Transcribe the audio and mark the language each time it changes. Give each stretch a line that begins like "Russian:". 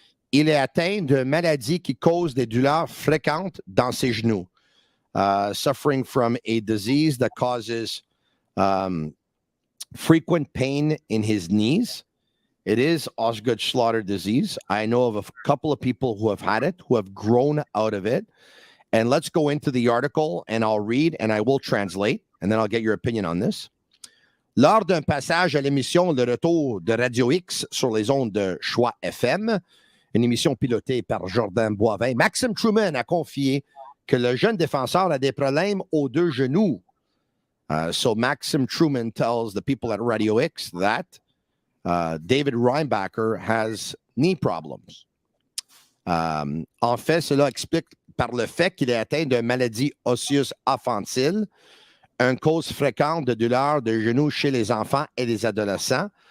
French: Il est atteint d'une maladie qui cause des douleurs fréquentes dans ses genoux.
English: Suffering from a disease that causes frequent pain in his knees. It is Osgood-Schlatter disease. I know of a couple of people who have had it, who have grown out of it. And let's go into the article, and I'll read, and I will translate, and then I'll get your opinion on this.
French: Lors d'un passage à l'émission Le Retour de Radio X sur les ondes de Choix FM, une émission pilotée par Jordan Boivin, Maxime Truman a confié que le jeune défenseur a des problèmes aux deux genoux.
English: So Maxim Truman tells the people at Radio X that David Reinbacher has knee problems.
French: En fait, cela explique par le fait qu'il est atteint d'une maladie osseuse infantile, une cause fréquente de douleurs de genoux chez les enfants et les adolescents.